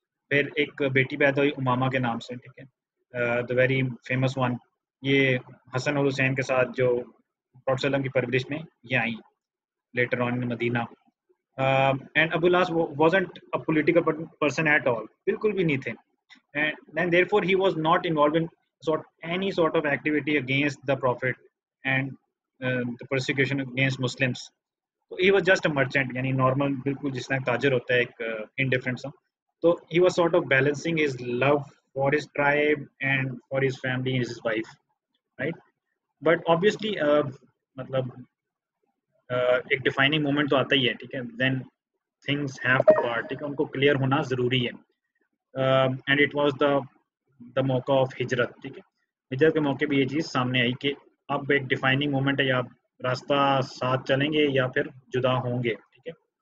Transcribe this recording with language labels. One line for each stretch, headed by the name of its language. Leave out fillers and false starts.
Urdu: پھر ایک بیٹی پیدا ہوئی امامہ کے نام سے, ٹھیک ہے,
English: The very famous one.
Urdu: یہ حسن اور حسین کے ساتھ جو پروفیٹ وسلم کی پرورش میں یہ آئیں
English: later on
Urdu: Medina.
English: and Abu al-As wasn't a political person at all,
Urdu: بالکل بھی نہیں تھے.
English: And therefore he was not involved in any sort of activity against the prophet and the persecution against Muslims. So he was just a merchant,
Urdu: یعنی normal بالکل جس طرح تاجر ہوتا ہے ایک انڈیفرنٹ سا.
English: تو he was sort of balancing his love for his tribe and for his family and his wife, right? But obviously
Urdu: مطلب ایک ڈیفائننگ مومنٹ تو آتا ہی ہے, ٹھیک ہے.
English: then things have to part,
Urdu: ٹھیک ہے, ان کو کلیئر ہونا ضروری ہے.
English: and it was the موقع of ہجرت,
Urdu: ٹھیک ہے. ہجرت کے موقع پہ یہ چیز سامنے آئی کہ اب ایک ڈیفائننگ مومنٹ ہے, یا راستہ ساتھ چلیں گے یا پھر جدا ہوں گے, ٹھیک ہے.